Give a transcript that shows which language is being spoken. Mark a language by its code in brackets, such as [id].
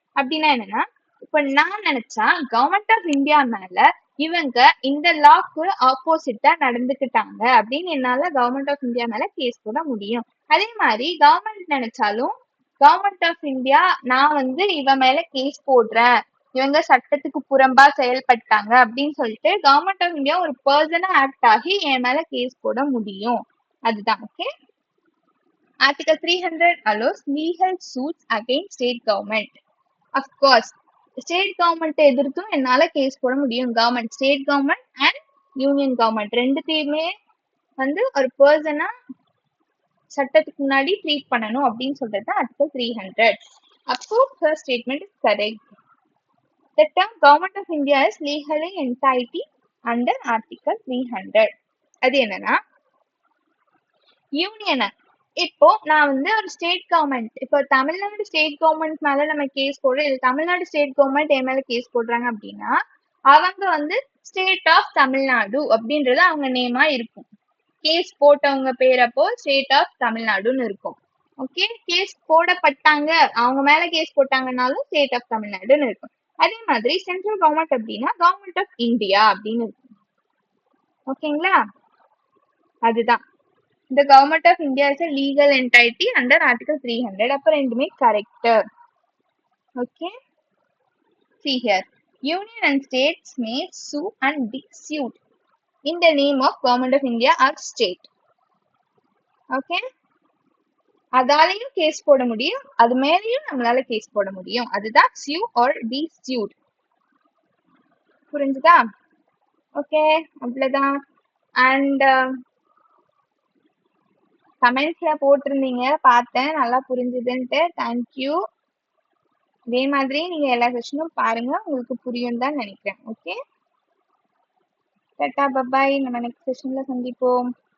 [ta] அப்படின்னா என்னன்னா, இப்ப நான் நினைச்சா கவர்மெண்ட் ஆஃப் இந்தியா மேல இவங்க இந்த லாக்கு ஆப்போசிட்டா நடந்துக்கிட்டாங்க அப்படின்னு என்னால கவர்மெண்ட் ஆஃப் இந்தியா மேல கேஸ் போட முடியும். அதே மாதிரி கவர்மெண்ட் நினைச்சாலும் கவர்மெண்ட் ஆஃப் இந்தியா நான் வந்து இவன் மேல கேஸ் போடுறேன், இவங்க சட்டத்துக்கு புறம்பா செயல்பட்டாங்க அப்படின்னு சொல்லிட்டு கவர்மெண்ட் ஆஃப் இந்தியா ஒரு பர்சனா ஆக்ட் ஆகி என் மேல கேஸ் போட முடியும். அதுதான். [en] Okay, article 300 allows legal suits against state government. Of course, [ta] state government எதிர்த்தும் என்னால கேஸ் போட முடியும். State government and union government ரெண்டுத்தையுமே வந்து ஒரு பர்சனா சட்டத்துக்கு முன்னாடி ட்ரீட் பண்ணணும் அப்படின்னு சொல்றது ஆர்டிகல் 300. அப்போ [en] her statement is correct. The term Government of India is legally entitled under Article 300. [ta] அது என்னன்னா, யூனியனை இப்போ நான் வந்து ஒரு ஸ்டேட் கவர்மெண்ட், இப்போ தமிழ்நாடு ஸ்டேட் கவர்மெண்ட் மேல நம்ம கேஸ் போடுறோம், இது தமிழ்நாடு ஸ்டேட் கவர்மெண்ட் என் மேல கேஸ் போடுறாங்க அப்படின்னா அவங்க வந்து ஸ்டேட் ஆஃப் தமிழ்நாடு அப்படின்றது அவங்க நேமா இருக்கும். கேஸ் போட்டவங்க பேரப்போ ஸ்டேட் ஆஃப் தமிழ்நாடுன்னு இருக்கும். ஓகே, கேஸ் போடப்பட்டாங்க அவங்க மேல கேஸ் போட்டாங்கன்னாலும் ஸ்டேட் ஆஃப் தமிழ்நாடுன்னு இருக்கும். அதே மாதிரி சென்ட்ரல் கவர்மெண்ட் அப்படின்னா கவர்மெண்ட் ஆஃப் இந்தியா அப்படின்னு இருக்கும். ஓகேங்களா, அதுதான் இந்த [en] Government of India is legal entity under article 300. [ta] அப்ப ரெண்டுமே correct. [en] Okay, see here, union and states may sue and be sued in the name of government of India or state. [ta] Okay, அதாலையும் case போட முடியும், அது மேலேயும் நம்மளால case போட முடியும். அதுதான் [en] sue or be sued. [ta] புரிஞ்சுதா? ஓகே, அவ்வளவுதான். அண்ட் கமெண்ட்ஸ்ல போட்டிருந்தீங்க, பார்த்தேன், நல்லா புரிஞ்சுதுன்ட்டு. தேங்க்யூ. இதே மாதிரி நீங்க எல்லா செஷனும் பாருங்க, உங்களுக்கு புரியும் தான் நினைக்கிறேன். ஓகே, டாடா பபாய், நம்ம நெக்ஸ்ட் செஷன்ல சந்திப்போம்.